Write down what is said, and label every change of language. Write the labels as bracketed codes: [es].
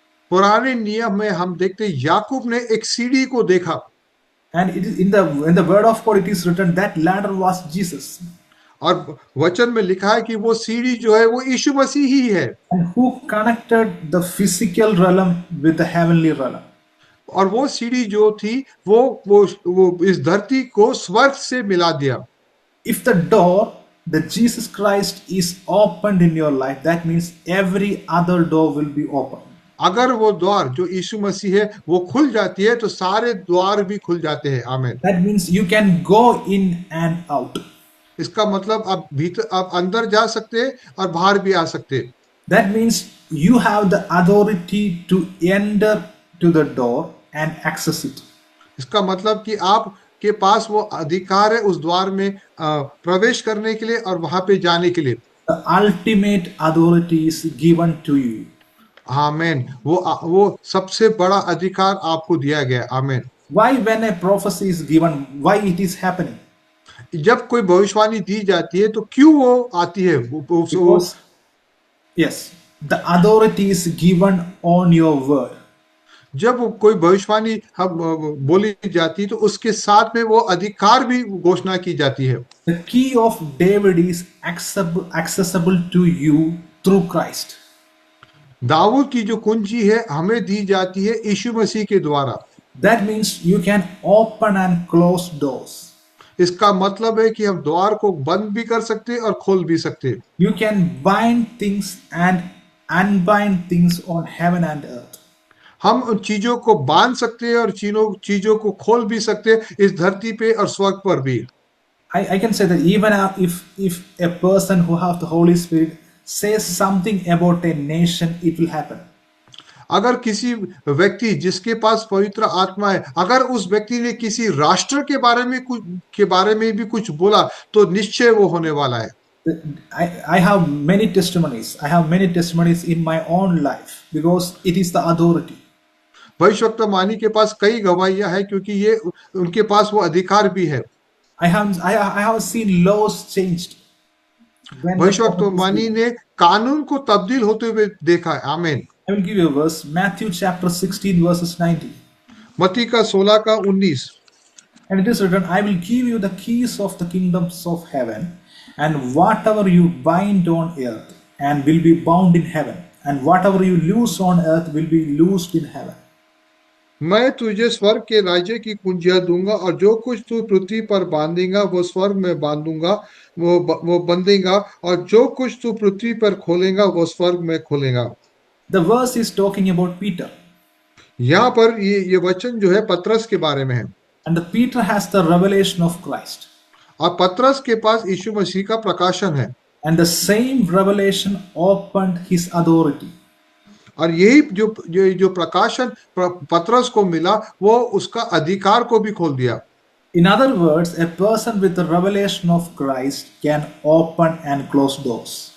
[hi] पुराने नियम में हम देखते याकूब ने एक सीढ़ी को देखा, [en] And it is in the word of God it is written that ladder was Jesus. [hi] और वचन में लिखा है कि वो सीढ़ी जो है वो यीशु मसीह ही है। [en] And who connected the physical realm with the heavenly realm. [hi] और वो सीढ़ी जो थी वो इस धरती को स्वर्ग से मिला दिया। [en] If the door that Jesus Christ is opened in your life, that means every other door will be open. [hi] अगर वो द्वार जो यीशु मसीह है वो खुल जाती है, तो सारे द्वार भी खुल जाते हैं। आमीन। [en] That means you can go in and out. [hi] इसका मतलब आप अंदर जा सकते हैं और बाहर भी आ सकते हैं। [en] That means you have the authority to enter to the door and access it. [hi] इसका मतलब कि आपके पास वो अधिकार है उस द्वार में प्रवेश करने के लिए और वहां पे जाने के लिए। [en] The ultimate authority is given to you. [hi] आमीन। वो सबसे बड़ा अधिकार आपको दिया गया। आमीन। [en] Why when a prophecy is given, why it is happening? [hi] जब कोई भविष्यवाणी दी जाती है तो क्यों वो आती है? [en] Because, yes, the authority is given on your word. [hi] जब कोई भविष्यवाणी हम बोली जाती है तो उसके साथ में वो अधिकार भी घोषणा की जाती है। [en] The key of David is accessible to you through Christ. [hi] Dawood की जो कुंजी है हमें दी जाती है यीशु मसीह के द्वारा। [en] That means you can open and close doors. [hi] इसका मतलब है कि हम द्वार को बंद भी कर सकते हैं और खोल भी सकते हैं। [en] You can bind things and unbind things on heaven and earth. [hi] हम उन चीजों को बांध सकते हैं और चीजों को खोल भी सकते हैं, इस धरती पे और स्वर्ग पर भी। [en] I can say that even if a person who have the Holy Spirit says something about a nation, it will happen. [hi] अगर किसी व्यक्ति जिसके पास पवित्र आत्मा है, अगर उस व्यक्ति ने किसी राष्ट्र के बारे में भी कुछ बोला तो निश्चय वो होने वाला है। [en] I have many testimonies. I have many testimonies in my own life because it is the authority. [hi] भविष्यवक्ता के पास कई गवाहियां हैं क्योंकि ये उनके पास वो अधिकार भी है। [en] I have seen laws changed. When the [hi] भविष्यवक्ता ने कानून को तब्दील होते हुए देखा है। आमीन। [en] I will give you a verse, Matthew chapter 16 verses 90. [hi] मत्ती का 16 का 19। [en] And it is written, I will give you the keys of the kingdoms of heaven, and whatever you bind on earth and will be bound in heaven, and whatever you loose on earth will be loosed in heaven. [hi] मैं तुझे स्वर्ग के राज्य की कुंजियां दूंगा और जो कुछ तू पृथ्वी पर बांधेगा वो स्वर्ग में बांधूंगा, वो बंधेगा, और जो कुछ तू पृथ्वी पर खोलेगा वो स्वर्ग में खोलेगा। [en] The verse is talking about Peter. [hi] यहाँ पर ये वचन जो है पतरस के बारे में है। [en] And the Peter has the revelation of Christ. [hi] और पतरस के पास यीशु मसीह का प्रकाशन है। [en] And the same revelation opened his authority. [hi] और यही जो प्रकाशन पतरस को मिला वो उसका अधिकार को भी खोल दिया। [en] In other words, a person with the revelation of Christ can open and close doors.